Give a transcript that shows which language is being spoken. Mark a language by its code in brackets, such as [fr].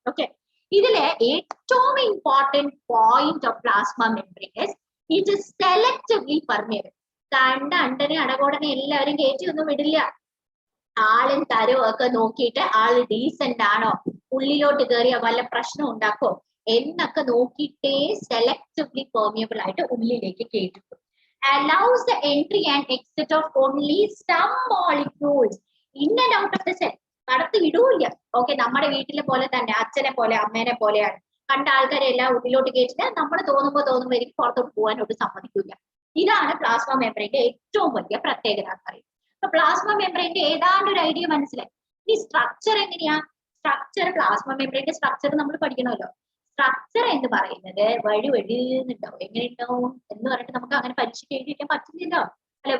[en] okay, [ml] ഇതിലെ ഏറ്റവും [en] Important point of plasma membrane is it is selectively permeable. [ml] കണ്ട അണ്ടനെ അടകോടനെ എല്ലാവരും കയറ്റി ഒന്നും വിടില്ല. ആളും തരവും ഒക്കെ നോക്കിയിട്ട് ആള് ഡീസന്റ് ആണോ, ഉള്ളിലോട്ട് കയറിയ വല്ല പ്രശ്നം ഉണ്ടാക്കോ എന്നൊക്കെ നോക്കിയിട്ടേ സെലക്ടീവ്ലി പെർമിയബിൾ ആയിട്ട് ഉള്ളിലേക്ക് കയറ്റിട്ടു. [en] allows the entry and exit of only some molecules in and out of the cell. [ml] കടത്തി വിടൂല്ല. ഓക്കെ, നമ്മുടെ വീട്ടിലെ പോലെ തന്നെ, അച്ഛനെ പോലെ അമ്മേനെ പോലെയാണ്. കണ്ട ആൾക്കാരെ എല്ലാം ഉള്ളിലോട്ട് കയറ്റിട്ട് നമ്മൾ തോന്നുമ്പോൾ എനിക്ക് പുറത്തോട്ട് പോകാനോട്ട് സമ്മതിക്കില്ല. ഇതാണ് പ്ലാസ്മ മെംബ്രെയിന്റെ ഏറ്റവും വലിയ പ്രത്യേകത എന്ന് പറയുന്നത്. അപ്പൊ പ്ലാസ്മ മെംബ്രെയിന്റെ ഏതാണ്ട് ഒരു ഐഡിയ മനസ്സിലായി. ഈ സ്ട്രക്ചർ എങ്ങനെയാ? സ്ട്രക്ചർ പ്ലാസ്മ മെംബ്രെയിന്റെ സ്ട്രക്ചർ നമ്മൾ പഠിക്കണമല്ലോ. സ്ട്രക്ചർ എന്ന് പറയുന്നത് വഴുവഴുന്നുണ്ടാവും. എങ്ങനെ ഉണ്ടാവും എന്ന് പറഞ്ഞിട്ട് നമുക്ക് അങ്ങനെ പരീക്ഷയ്ക്ക് എഴുതി വെക്കാൻ പറ്റില്ലല്ലോ, അല്ലെ?